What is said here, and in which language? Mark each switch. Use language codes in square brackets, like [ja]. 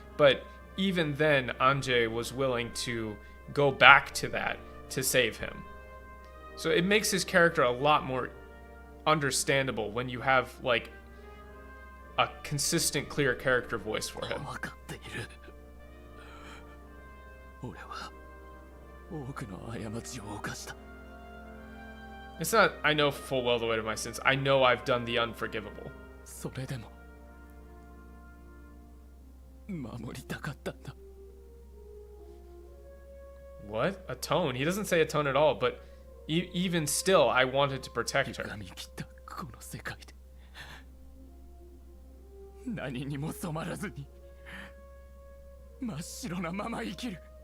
[en] But even then, Anje was willing to go back to that to save him. So it makes his character a lot more understandable when you have like a consistent, clear character voice for him. [ja] 分かっている。俺は多くの過ちを犯した。 [en] It's not, I know full well the weight of my sins. I know I've done the unforgivable. [ja] それでも守りたかったんだ。 [en] What? Atone? He doesn't say atone at all, but even still, I wanted to protect her. [ja] 歪み切ったこの世界で何にも染まらずに真っ白なまま生きる。